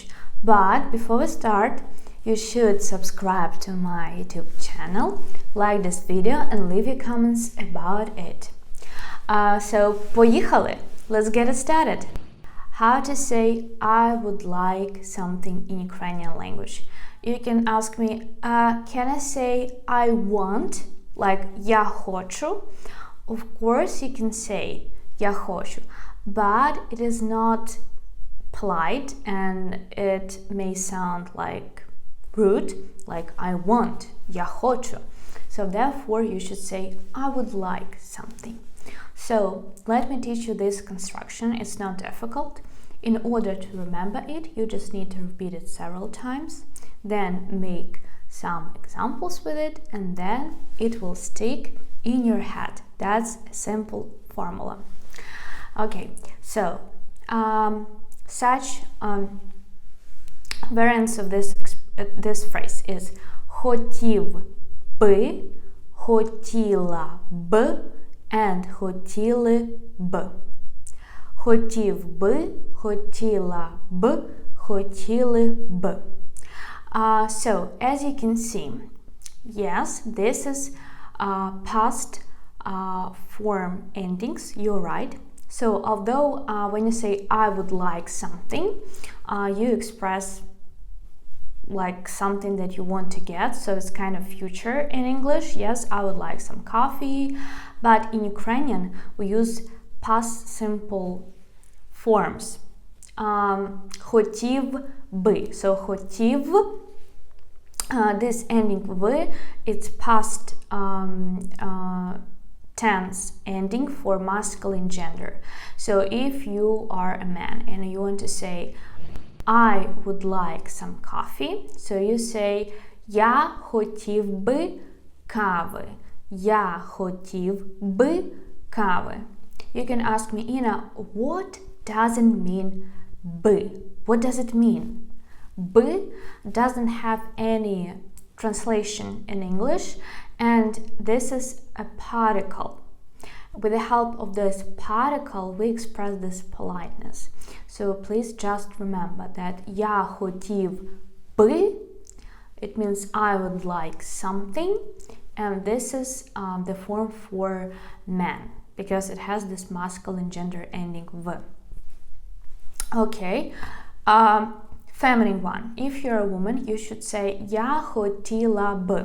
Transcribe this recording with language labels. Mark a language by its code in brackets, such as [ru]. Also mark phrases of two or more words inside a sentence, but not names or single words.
[en] But before we start, you should subscribe to my YouTube channel, like this video and leave your comments about it. So, поїхали! Let's get it started. How to say I would like something in Ukrainian language. You can ask me, can I say I want, like [uk] я хочу? [en] Of course you can say [uk] я хочу, [en] but it is not polite and it may sound like rude, like I want, [uk] я хочу. [en] So therefore you should say I would like something. So let me teach you this construction. It's not difficult. In order to remember it, you just need to repeat it several times, then make some examples with it, and then it will stick in your head. That's a simple formula. Okay, so such variants of this phrase is [uk] хотів би, хотіла б, [en] and [uk] хотіли б. Хотів би, хотіла б, хотіли б. [en] So, as you can see, yes, this is past form endings, you're right. So, although when you say I would like something, you express like something that you want to get, so it's kind of future in English. Yes, I would like some coffee, but in Ukrainian we use past simple forms. [uk] Хотів би. So хотів, [en] this ending в, it's past tense ending for masculine gender. So if you are a man and you want to say I would like some coffee, so you say [uk] я хотів би кави. Я хотів би кави. [en] You can ask me, Ina, what does it mean бы? What does it mean? Бы doesn't have any translation in English, and this is a particle. With the help of this particle, we express this politeness. So please just remember that [uk] я хотів би, [en] it means I would like something, and this is the form for man, because it has this masculine gender ending v. Okay, feminine one. If you're a woman, you should say [uk] я хотіла б.